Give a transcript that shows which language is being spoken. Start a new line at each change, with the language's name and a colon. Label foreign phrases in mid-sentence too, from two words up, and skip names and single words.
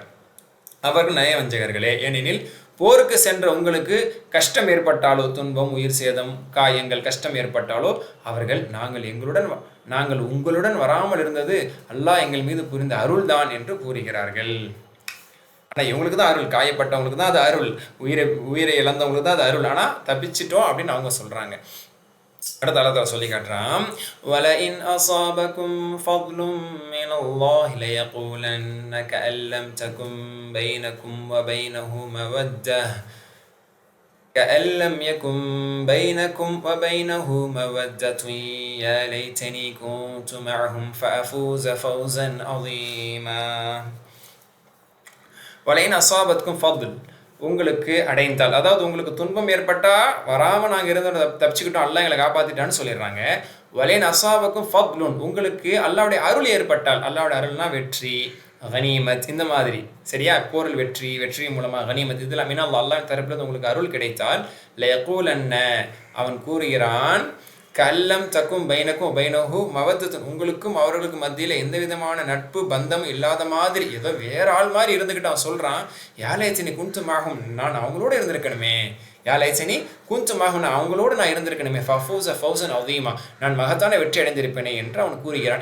Tamil: அவர்கள் நயவஞ்சகர்களே, ஏனெனில் போருக்கு சென்ற உங்களுக்கு கஷ்டம் ஏற்பட்டாலோ, துன்பம், உயிர் சேதம், காயங்கள், கஷ்டம் ஏற்பட்டாலோ அவர்கள் நாங்கள் உங்களுடன் வராமல் இருந்தது அல்லாஹ் எங்கள் மீது புரிந்த அருள் தான் என்று கூறுகிறார்கள். ஆனால் இவங்களுக்கு தான் அருள், காயப்பட்டவங்களுக்கு தான் அது அருள், உயிரை இழந்தவங்களுக்கு தான் அது அருள், ஆனால் தப்பிச்சிட்டோம் அப்படின்னு அவங்க சொல்கிறாங்க. அடுத்த அல்லாஹ் சொல்லி காட்டுறான்,
Arabic: وَلَئِنْ أَصَابَكُمْ فَضْلٌ مِّنَ اللَّهِ لَيَقُولَنَّ كَأَن لَّمْ تَكُن بَيْنَكُمْ وَبَيْنَهُ مَوَدَّةٌ كأن لم يكن بينكم وبينه مودة يا ليتني كنت معهم فأفوز فوزا عظيما. وَلَئِنْ أَصَابَتْكُمْ فَضْلٌ
Tamil: உங்களுக்கு அடைந்தால், அதாவது உங்களுக்கு துன்பம் ஏற்பட்டா வராமல் நாங்கள் இருந்து தப்பிச்சுக்கிட்டோம், அல்லாஹ் எங்களை காப்பாற்றிட்டான்னு சொல்லிடுறாங்க.
Arabic: ولئن أصابكم فضل
Tamil: உங்களுக்கு அல்லாவுடைய அருள் ஏற்பட்டால், அல்லாவுடைய அருள்னா வெற்றி, கனிமத், இந்த மாதிரி சரியா, போரில் வெற்றி, வெற்றி மூலமாக கனிமத், இதெல்லாம் மீனா அல்லாஹ் தரப்பில் உங்களுக்கு அருள் கிடைத்தால் லயகூலன்ன அவன் கூறுகிறான்,
Arabic: كأن لم تكن بينكم وبينه مودة
Tamil: உங்களுக்கும் அவர்களுக்கும் மத்தியில் எந்த விதமான நட்பு பந்தம் இல்லாத மாதிரி ஏதோ வேற ஆள் மாதிரி இருந்துக்கிட்டு அவன் சொல்கிறான்,
Arabic: يا ليتني كنت معهم
Tamil: நான் அவங்களோட இருந்திருக்கணுமே,
Arabic: يا ليتني كنت معهم
Tamil: நான் அவங்களோடு நான் இருந்திருக்கணுமே,
Arabic: فأفوز فوزا عظيما
Tamil: நான் மகத்தான வெற்றி அடைந்திருப்பேனே என்று அவன் கூறுகிறான்.